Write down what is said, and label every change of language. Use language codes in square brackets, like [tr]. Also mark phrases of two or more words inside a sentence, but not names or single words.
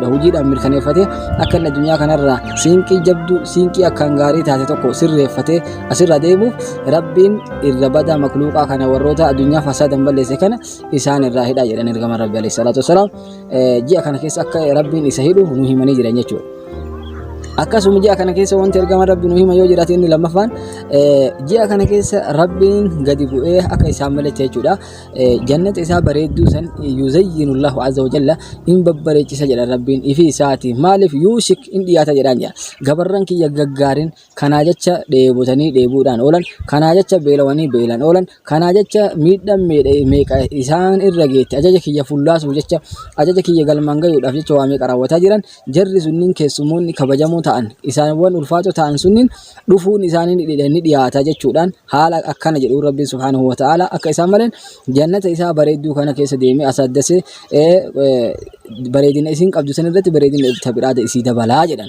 [om] Hojiidhaan mirkaneeffatee akka inni addunyaa kanarraa siinqii jabduu siinqii akkaan gaarii taate tokko sirreeffatee asirra deemuuf Rabbiin irra badaa makluuqaa kana warroota addunyaa fasaadan balleesse kana isaan irraa hidhaa jedhan ergama Rabbi [ar] عليه الصلاة والسلام. [om] Ji'a kana keessa akka Rabbiin isa hidhu nu himanii jiran jechuudha. Akkasuma ji'a kana keessa wanti ergama Rabbi nu hima yoo jiraate inni lammaffaan ji'a kana keessa Rabbiin gadi bu'ee akka isaan malate jechuudha. Jannata isaa bareedduu san [ar] يزين الله عز وجل [om] in babbareechisa jedha Rabbiin ifi isaati. Maaliif yuushik in dhiyaata jedhaan jedha. Gabarran kiyya gaggaarin kanaa jecha dheebotanii dheebuudhaan oolan kanaa jecha beelawanii beelan oolan kanaa jecha miidhaan meeqa isaan irra geette ajaja kiyya fullaasuuf jecha ajaja kiyya galmaan gayuudhaaf jecha waa meeqa raawwataa jiran jarri sunniin keessummoonni kabajamoo ta'an isaanwan ulfaatoo ta'an sunniin dhufuun isaanii ni dhiyaata jechuudhaan haala akkana jedhu Rabbiin [ar] سبحانه وتعالى [om] akka isaan maleen jannata isaa bareedduu kana keessa deemee asaddasee bareedina isiin qabdu san irratti bareedina ibsa biraada isii dabalaa jedhan.